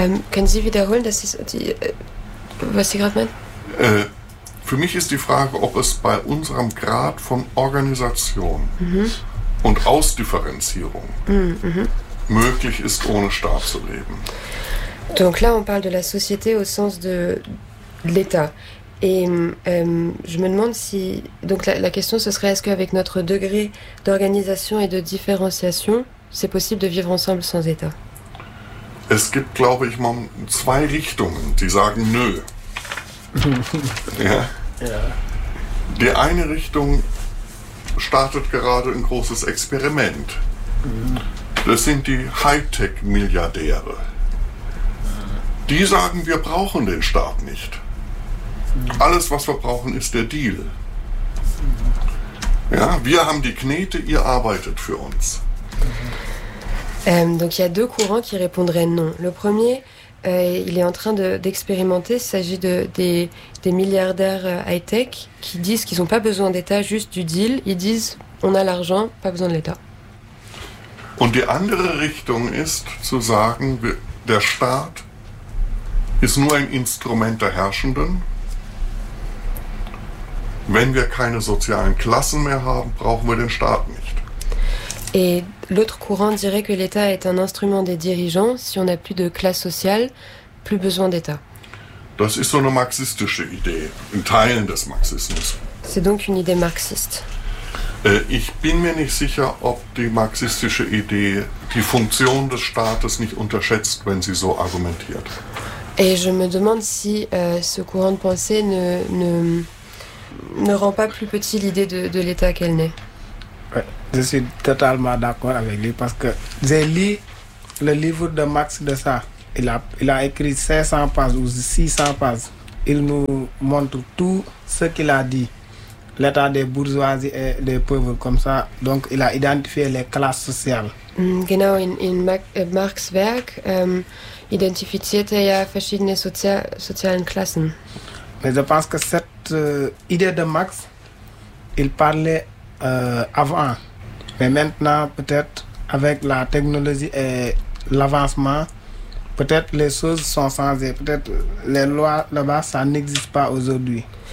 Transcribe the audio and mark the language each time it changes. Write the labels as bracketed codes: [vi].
[de] Können Sie wiederholen, das ist die, was Sie gerade meinen? Für mich ist die Frage, ob es bei unserem Grad von Organisation und Ausdifferenzierung möglich ist, ohne Staat zu leben. [fr] Donc là, on parle de la société au sens de l'État. Et je me demande si... Donc la question, ce serait, est-ce qu'avec notre degré d'organisation et de différenciation, c'est possible de vivre ensemble sans État? [de] Es gibt, glaube ich, mal zwei Richtungen, die sagen nö. Ja. Ja. Die eine Richtung startet gerade ein großes Experiment. Das sind die Hightech-Milliardäre. Die sagen, wir brauchen den Staat nicht. Alles, was wir brauchen, ist der Deal. Ja, wir haben die Knete, ihr arbeitet für uns. [fr] Donc il y a deux courants qui répondraient non. Le premier, il est en train d'expérimenter, il s'agit des milliardaires high-tech qui disent qu'ils n'ont pas besoin d'État, juste du deal. Ils disent, on a l'argent, pas besoin de l'État. Et la autre direction est de dire que le Staat est seulement un instrument des herrschenden. [de] Wenn wir keine sozialen Klassen mehr haben, brauchen wir den Staat nicht. [fr] Et l'autre courant dirait que l'État est un instrument des dirigeants. Si on n'a plus de classe sociale, plus besoin d'État. [de] Das ist so eine marxistische Idee, in Teilen des Marxismus. [fr] C'est donc une idée marxiste. [de] Ich bin mir nicht sicher, ob die marxistische Idee die Funktion des Staates nicht unterschätzt, wenn sie so argumentiert. [fr] Et je me demande si ce courant de pensée ne rend pas plus petit l'idée de l'État qu'elle n'est. Je suis totalement d'accord avec lui parce que j'ai lu le livre de Max Dessart. Il a écrit 500 pages ou 600 pages. il nous montre tout ce qu'il a dit. L'état des bourgeoisies et des pauvres comme ça. Donc, il a identifié les classes sociales. [de] Genau, in Marx' Werk identifizierte er verschiedene sozialen Klassen. [fr] Mais je pense que cette idée de Marx, il parlait avant. Mais maintenant, peut-être, avec la technologie et l'avancement, peut-être les choses sont changées. Peut-être les lois là-bas, ça n'existe pas aujourd'hui.